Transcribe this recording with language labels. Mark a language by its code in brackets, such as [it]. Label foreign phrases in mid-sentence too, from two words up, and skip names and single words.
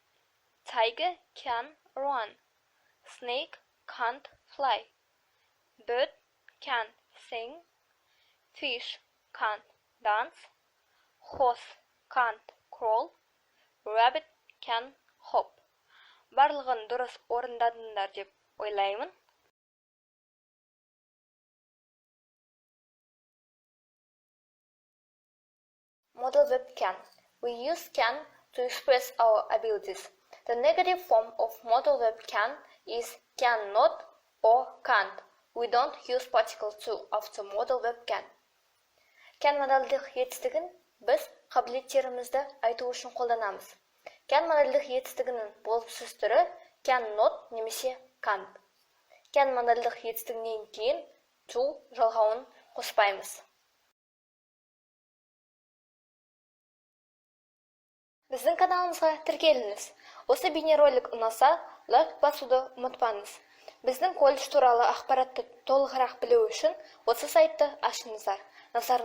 [en] Tiger can run. Snake can't fly. Bird can sing. Fish can't dance. Horse can't crawl. Rabbit can hop. [kk] Барлығын дұрыс орындадыңдар деп ойлаймын. [en] Modal verb can. We use can to express our abilities. The negative form of modal verb can is cannot or can't. We don't use particle to after modal verb can. [kk] Can модальдық етістігін біз қабілеттерімізді айту үшін қолданамыз. Can модальдық етістігінің болымсыз түрі cannot немесе can't. Can модальдық етістігінен кейін to жалғауын қоспаймыз. Біздің каналымызға тіркеліңіз. Осы бейнеролик ұнаса, лайк басуды ұмытпаңыз. Біздің колледж туралы ақпаратты толығырақ білу үшін осы сайтты ашыңыздар.